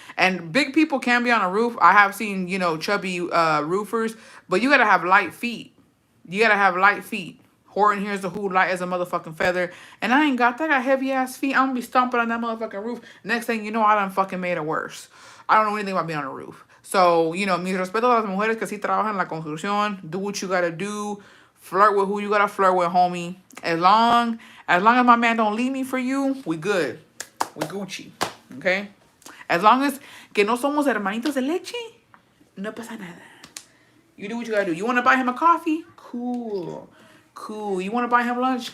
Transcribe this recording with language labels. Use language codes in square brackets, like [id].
[en] And big people can be on a roof. I have seen, you know, chubby roofers, but you got to have light feet. You got to have light feet. Horton here's the who light as a motherfucking feather. And I ain't got that. I got heavy ass feet. I'm gonna be stomping on that motherfucking roof. Next thing you know, I done fucking made it worse. I don't know anything about being on a roof. So, you know, [es] mis respeto a las mujeres que sí trabajan en la construcción. [en] Do what you gotta do. Flirt with who you gotta flirt with, homie. As long as my man don't leave me for you, we good. We Gucci. Okay? As long as [es] que no somos hermanitos de leche, no pasa nada. [en] You do what you gotta do. You wanna buy him a coffee? Cool. You want to buy him lunch?